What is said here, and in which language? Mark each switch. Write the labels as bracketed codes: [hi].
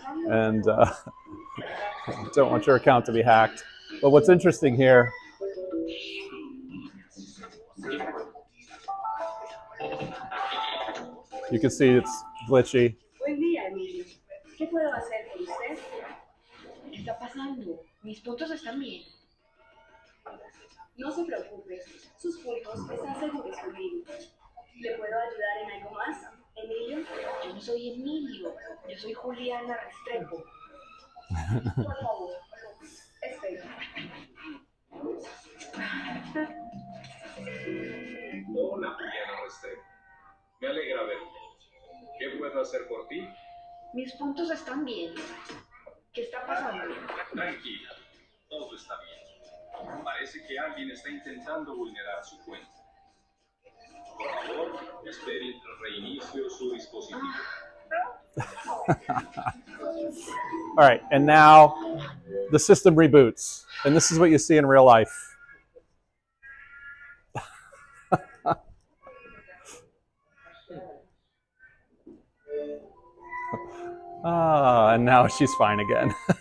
[en] And don't want your account to be hacked. But what's interesting here, you can see it's glitchy. [es] Buen día, Emilio. ¿Qué puedo hacer por usted? ¿Qué está pasando? Mis puntos están bien. No se preocupe, sus puntos están seguros conmigo. ¿Le puedo ayudar en algo más, Emilio? Yo no soy Emilio, yo soy Juliana Restrepo. Por favor, espera. Hola, Juliana Restrepo. Me alegra verte. ¿Qué puedo hacer por ti? Mis puntos están bien. ¿Qué está pasando? Tranquila, todo está bien. Parece que alguien está intentando vulnerar su cuenta. Por favor, espere mientras reinicio su dispositivo. [en] All right, and now the system reboots. And this is what you see in real life. And now she's fine again.